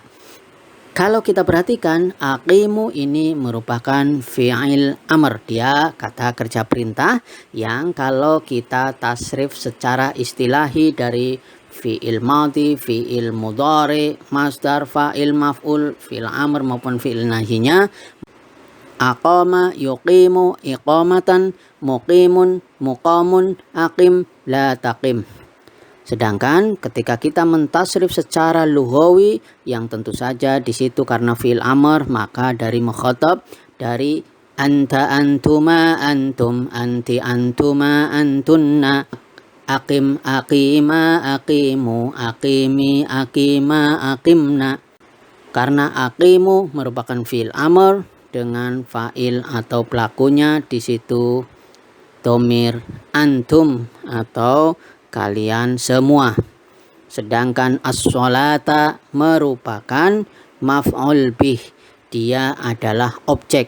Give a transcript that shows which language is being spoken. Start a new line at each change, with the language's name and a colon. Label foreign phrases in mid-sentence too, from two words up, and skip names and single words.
Indonesian: Kalau kita perhatikan, aqimu ini merupakan
Arabic: فعل أمر,
Indonesian: dia kata kerja perintah yang kalau kita tasrif secara istilahi dari
Arabic: فعل ماض، فعل مضارع، مصدر، فاعل مفعول، فعل أمر
Indonesian: maupun fi'il nahinya,
Arabic: أقام، يقيم، إقامة، مقيم، مقام، أقم، لا تقم.
Indonesian: Sedangkan ketika kita mentasrif secara lughawi, yang tentu saja di situ karena
Arabic: فعل أمر,
Indonesian: maka dari mukhatab, dari
Arabic: أنت، أنتما، أنتم، أنتِ، أنتما، أنتن، أقم، أقيما، أقيموا، أقيمي، أقيما,
Indonesian: aqimna. Karena aqimu merupakan
Arabic: فعل أمر
Indonesian: dengan fa'il atau pelakunya di situ
Arabic: ضمير أنتم
Indonesian: atau kalian semua. Sedangkan as-sholata merupakan
Arabic: مفعول به,
Indonesian: dia adalah objek.